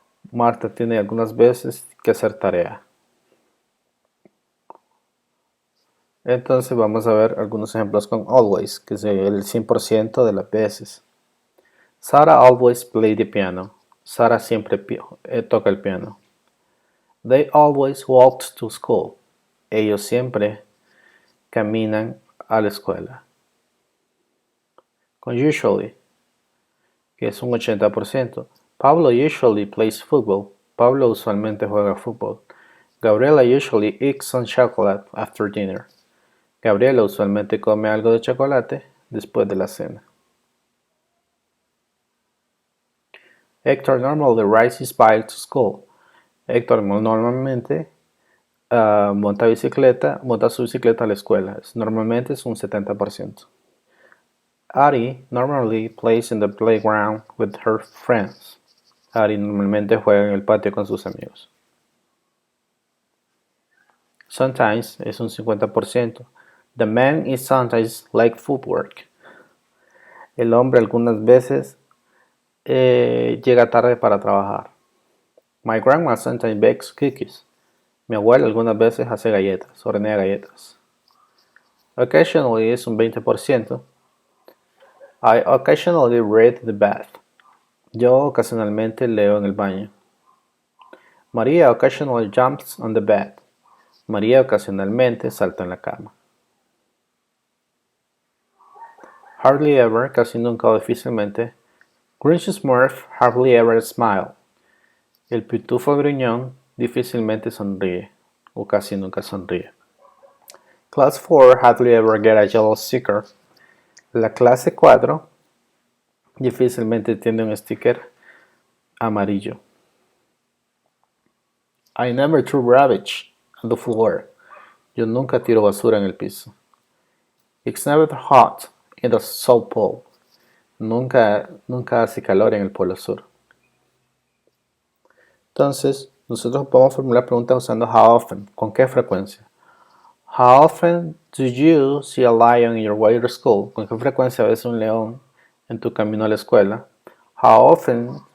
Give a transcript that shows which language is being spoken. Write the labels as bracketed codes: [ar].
[es] Marta tiene algunas veces que hacer tarea. Entonces vamos a ver algunos ejemplos con always, que es el 100% de las veces. [en] Sarah always play the piano. [es] Sarah siempre toca el piano. [en] They always walked to school. [es] Ellos siempre caminan a la escuela. Con usually, que es un 80%. [en] Pablo usually plays football. [es] Pablo usualmente juega fútbol. [en] Gabriela usually eats some chocolate after dinner. [es] Gabriela usualmente come algo de chocolate después de la cena. [en] Hector normally rides his bike to school. [es] Héctor normalmente monta su bicicleta a la escuela. Normalmente es un 70%. [en] Ari normally plays in the playground with her friends. [es] Ari normalmente juega en el patio con sus amigos. Sometimes es un 50%. [en] The man is sometimes like footwork. [es] El hombre algunas veces llega tarde para trabajar. [en] My grandma sometimes bakes cookies. [es] Mi abuela algunas veces hace galletas, hornea galletas. Occasionally es un 20%. [en] I occasionally read the bath. [es] Yo ocasionalmente leo en el baño. [en] Maria occasionally jumps on the bed. [es] María ocasionalmente salta en la cama. [en] Hardly ever, [es] casi nunca o difícilmente. [en] Grinch Smurf hardly ever smile. [es] El pitufo gruñón difícilmente sonríe o casi nunca sonríe. [en] Class 4 hardly ever get a yellow sticker. [es] La clase 4 difícilmente tiene un sticker amarillo. [en] I never threw rubbish on the floor. [es] Yo nunca tiro basura en el piso. [en] It's never hot in the South Pole. [es] Nunca hace calor en el Polo Sur. Entonces, nosotros podemos formular preguntas usando [en] how often, [es] ¿con qué frecuencia? [en] How often do you see a lion in your way to school? [es] ¿Con qué frecuencia ves un león en tu camino a la escuela? [en] How often